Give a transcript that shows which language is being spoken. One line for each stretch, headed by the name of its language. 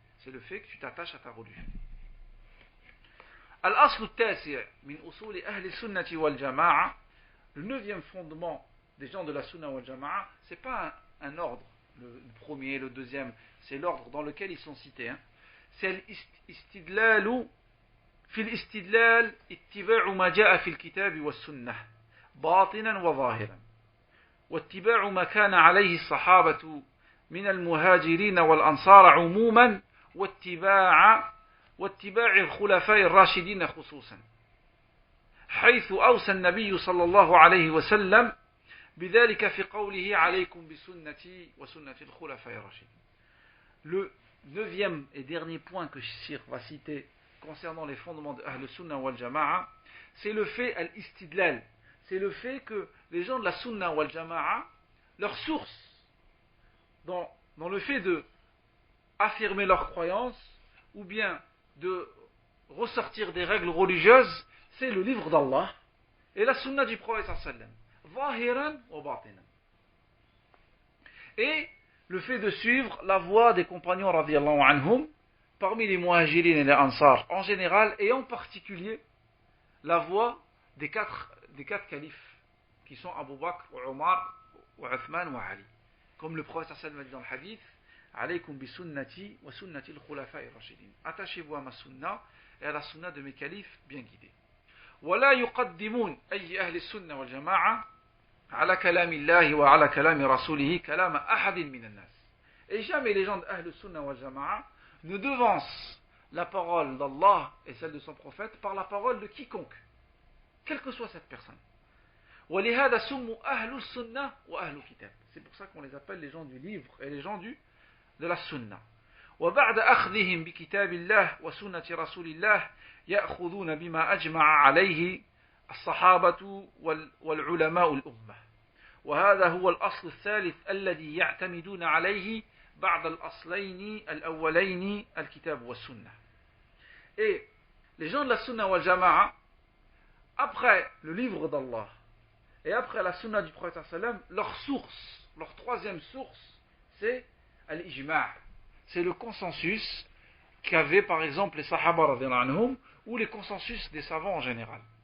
French: C'est le fait que tu t'attaches à ta religion.
Arabic: Al-aslu al-tasi' min usuli ahli sunnati wal jama'a,
French: le 9e fondement des gens de la sunna wal jama'a, c'est pas un ordre, le premier, le deuxième, c'est l'ordre dans lequel ils sont cités. Hein. C'est l'istidlalu
Arabic: في الاستدلال اتباع ما جاء في الكتاب والسنة باطنا وظاهرا واتباع ما كان عليه الصحابة من المهاجرين والأنصار عموما واتباع الخلفاء الراشدين خصوصا حيث أوصى النبي صلى الله عليه وسلم بذلك في قوله عليكم بسنتي وسنة الخلفاء الراشدين.
French: Le neuvième et dernier point que Cheikh va citer concernant les fondements de Ahl Sunnah wal Jama'a, c'est le fait al-istidlal, c'est le fait que les gens de la Sunnah wal Jama'a, leur source dans le fait de affirmer leur croyance ou bien de ressortir des règles religieuses, c'est le livre d'Allah et la Sunnah du prophète sallam,
Arabic: zahiran wa batinan.
French: Et le fait de suivre la voie des compagnons radiyallahu anhum, parmi les muhajirin et les ansar en général, et en particulier la voie des quatre califes, qui sont Abu Bakr, Omar, Uthman et Ali. Comme le prophète sallallahu alayhi wa sallam dit dans le hadith,
Arabic: alaykum bi sunnati wa sunnati al-khulafa'i rashidin.
French: Attachez-vous à ma sunna et à la sunna de mes califes bien guidés.
Arabic: ولا يقدمون أي أهل السنة والجماعة على كلام الله وعلى كلام رسوله كلام أحد من الناس.
French: Et jamais les gens de Ahl Sunnah wal Jama'a ne devancent la parole d'Allah et celle de son prophète par la parole de quiconque, quelle que soit cette personne.
Arabic: ولهذا سموا أهل السنة وأهل الكتاب.
French: C'est pour ça qu'on les appelle les gens du livre et les gens de la sunna.
Arabic: وبعد أخذهم بكتاب الله وسنة رسول الله يأخذون بما أجمع عليه الصحابة والعلماء الأمة. وهذا هو الأصل الثالث الذي يعتمدون عليه بعد الأصلين الأولين الكتاب والسنة.
French: Et les gens de la sunna wal jama'a, après le livre d'Allah et après la sunna du prophète sallam, leur source, leur troisième source, c'est al-ijma', c'est le consensus qu'avaient par exemple les sahaba radhiyallahu anhum ou les consensus des savants en général.